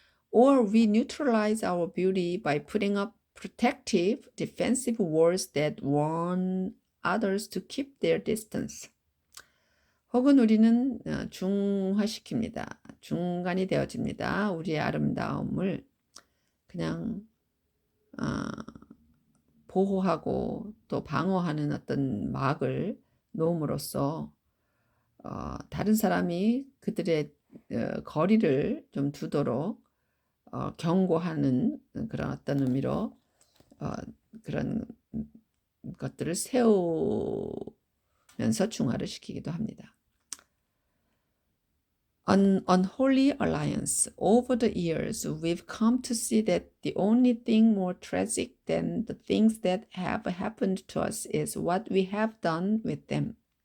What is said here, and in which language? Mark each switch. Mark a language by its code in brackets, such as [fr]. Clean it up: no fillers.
[en] Or we neutralize our beauty by putting up protective, defensive walls that warn others to keep their distance. [ko] 혹은 우리는 중화시킵니다. 중간이 되어집니다. 우리의 아름다움을 그냥 보호하고 또 방어하는 어떤 막을 놓음으로써 다른 사람이 그들의 거리를 좀 두도록 경고하는 그런 어떤 의미로 그런 것들을 세우면서 중화를 시키기도 합니다. [en] An unholy alliance. Over the years, we've come to see that the only thing more tragic than the things that have happened to us is what we have done with them.